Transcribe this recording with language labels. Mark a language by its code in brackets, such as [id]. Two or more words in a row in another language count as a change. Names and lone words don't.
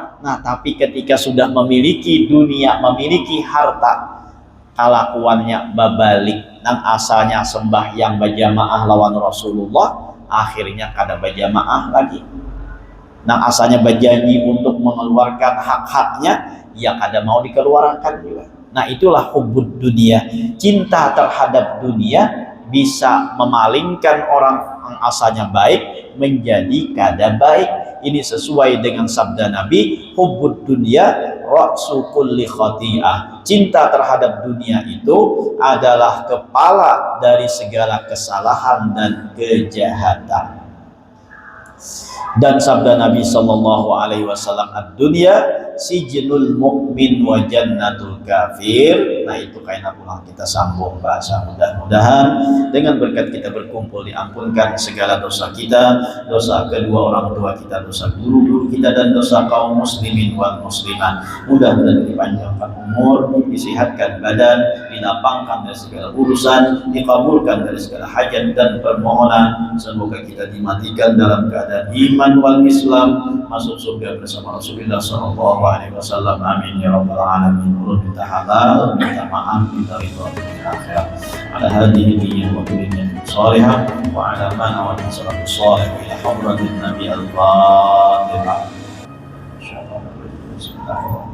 [id] Nah, tapi ketika sudah memiliki dunia, memiliki harta, kelakuannya berbalik. [bjn] Nang asalnya sembahyang berjamaah lawan Rasulullah, akhirnya kada berjamaah lagi. Nang asalnya berjanji untuk mengeluarkan hak-haknya, ya kada mau dikeluarkan juga. [id] Nah, itulah [ar] حب الدنيا. [id] Cinta terhadap dunia bisa memalingkan orang yang asalnya baik menjadi kada baik. Ini sesuai dengan sabda Nabi, [ar] حب الدنيا رأس كل خطيئة. [id] Cinta terhadap dunia itu adalah kepala dari segala kesalahan dan kejahatan. Dan sabda Nabi [ar] صلى الله عليه وسلم, الدنيا سجن المؤمن وجنة الكافر. [id] Nah, itu kaitan pulang kita sambung bahasa. Mudah-mudahan dengan berkat kita berkumpul diampunkan segala dosa kita, dosa kedua orang tua kita, dosa guru-guru kita, dan dosa kaum [ar] المسلمين والمسلمات. [id] Mudah-mudahan dipanjangkan umur, disehatkan badan, dilapangkan dari segala urusan, dikabulkan dari segala hajat dan permohonan. Semoga kita dimatikan dalam keadaan [ar] الإيمان والإسلام, [id] masuk surga bersama Rasulullah [ar] صلى الله عليه وسلم. آمين يا رب العالمين. [id] Minta halal, minta maaf, minta ridha di akhirat. [ar] على هذه النية والنية الصالحة وعلى ما نوت صلاة صالح إلى حضرة النبي الفاتحة. إن شاء الله. بسم الله الرحمن الرحيم.